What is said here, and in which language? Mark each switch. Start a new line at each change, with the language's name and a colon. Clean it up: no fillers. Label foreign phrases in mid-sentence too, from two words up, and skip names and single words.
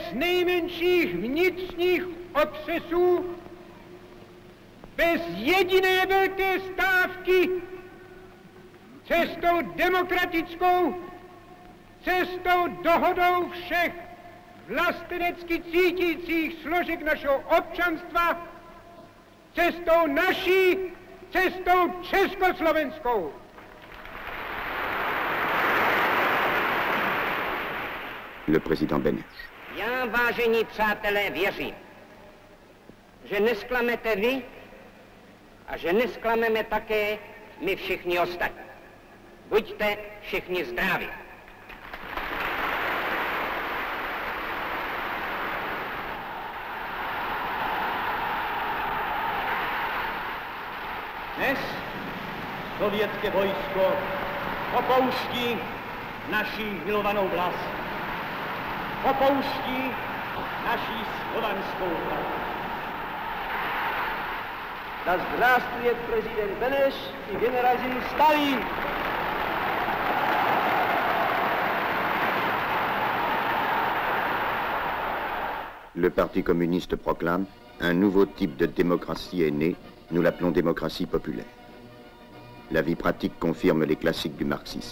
Czech: nejmenších vnitřních otřesů, bez jediné velké stávky, cestou demokratickou, cestou dohodou všech vlastenecky cítících složek našeho občanstva, cestou naší, cestou československou.
French: Le président Benesch.
Czech: Já, vážení přátelé, věřím, že nesklamete vy a že nesklameme také my všichni ostatní. Buďte všichni zdraví. Dnes sovětské vojsko opouští naši milovanou vlast. Opouští naši slovanskou vlast.
Russian: Да здравствует президент Бенеш и генерал Сталин.
French: Le Parti communiste proclame un nouveau type de démocratie est né, nous l'appelons démocratie populaire. La vie pratique confirme les classiques du marxisme.